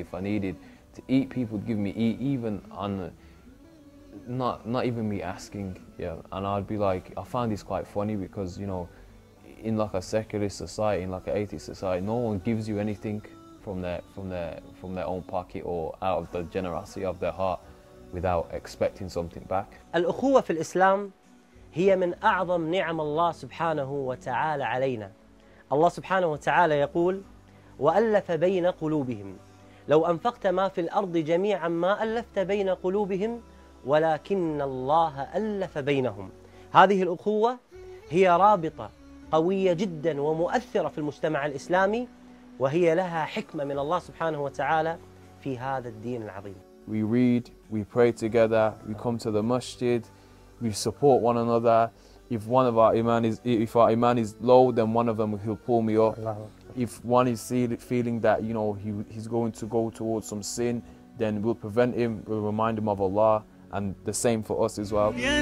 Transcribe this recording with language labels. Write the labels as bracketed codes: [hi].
[en] If I needed to eat, people would give me eat, even on not even me asking. Yeah, and I'd be like, I find this quite funny because in like a secular society, in like an atheist society, no one gives you anything from their own pocket or out of the generosity of their heart without expecting something back. [ar] الأخوة في الإسلام هي من أعظم نعم الله سبحانه وتعالى علينا. الله سبحانه وتعالى يقول: وألف بين قلوبهم لو أنفقت ما في الأرض جميعا ما ألفت بين قلوبهم ولكن الله ألف بينهم. هذه الأخوة هي رابطة قوية جدا ومؤثرة في المجتمع الإسلامي، وهي لها حكمة من الله سبحانه وتعالى في هذا الدين العظيم. [en] We read, we pray together, we come to the masjid, we support one another. If our iman is low, then one of them will pull me up. If one is feeling that he's going to go towards some sin, then we'll prevent him, we'll remind him of Allah, and the same for us as well.